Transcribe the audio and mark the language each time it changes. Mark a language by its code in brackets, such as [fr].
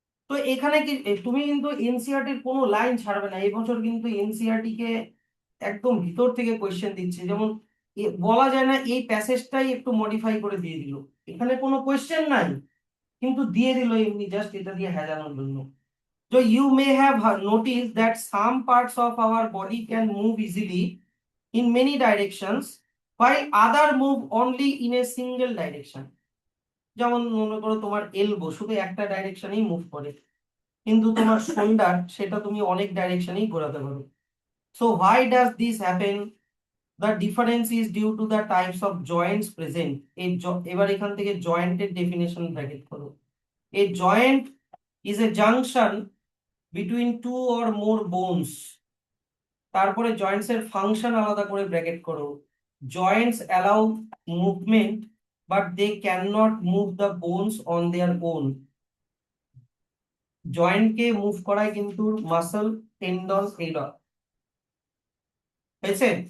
[bn] তো এখানে কি তুমি কিন্তু এনসিইআরটি এর কোনো লাইন ছাড়বে না, এই বছর কিন্তু এনসিইআরটি কে একদম ভিতর থেকে কোয়েশ্চেন দিচ্ছে। যেমন বলা যায় না এই প্যাসেজটাই একটু মডিফাই করে দিয়ে দিল, এখানে কোনো কোয়েশ্চেন নাই কিন্তু দিয়ে দিল এমনি জাস্ট এটা দিয়ে হেজানোর জন্য। [en] So you may have noticed that some parts of our body can move easily in many directions while other move only in a single direction. [bn] যেমন মনে করো তোমার এলবো শুধু একটা ডাইরেকশনেই মুভ করে, কিন্তু তোমার শোল্ডার সেটা তুমি অনেক ডাইরেকশনেই ঘোরাতে পারো। [en] So why does this happen? The difference is due to the types of joints present. [bn] এবার এখান থেকে জয়েন্টের ডেফিনেশন ব্র্যাকেট করো। [en] A joint is a junction between two or more bones. [bn] তারপরে জয়েন্টস এর ফাংশন আলাদা করে ব্র্যাকেট করো। [en] Joints allow movement but they can not move the bones on their own. [bn] জয়েন্টকে move করায় কিন্তু মাসল, টেন্ডন এইগুলো। হয়েছে।